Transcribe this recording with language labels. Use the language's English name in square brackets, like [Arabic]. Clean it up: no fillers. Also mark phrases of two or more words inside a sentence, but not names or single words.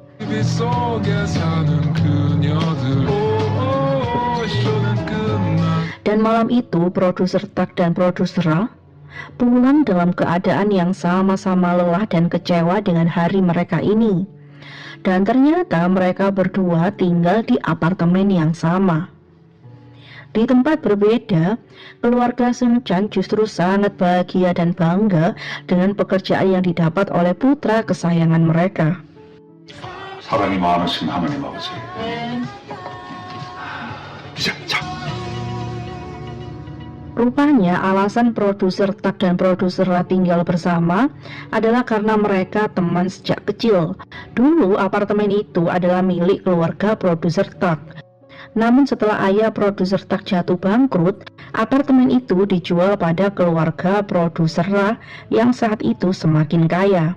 [Indonesian] Dan malam itu, produser Tak dan produser Ra pulang dalam keadaan yang sama-sama lelah dan kecewa dengan hari mereka ini. Dan ternyata mereka berdua tinggal di apartemen yang sama. Di tempat berbeda, keluarga Seung-chan justru sangat bahagia dan bangga dengan pekerjaan yang didapat oleh putra kesayangan mereka. [Korean] 사랑이 많으신 하나님 아버지. 이제 자. [Indonesian] Rupanya alasan produser Tak dan produser Ra tinggal bersama adalah karena mereka teman sejak kecil. Dulu apartemen itu adalah milik keluarga produser Tak. Namun setelah ayah produser Tak jatuh bangkrut, apartemen itu dijual pada keluarga produser Ra yang saat itu semakin kaya.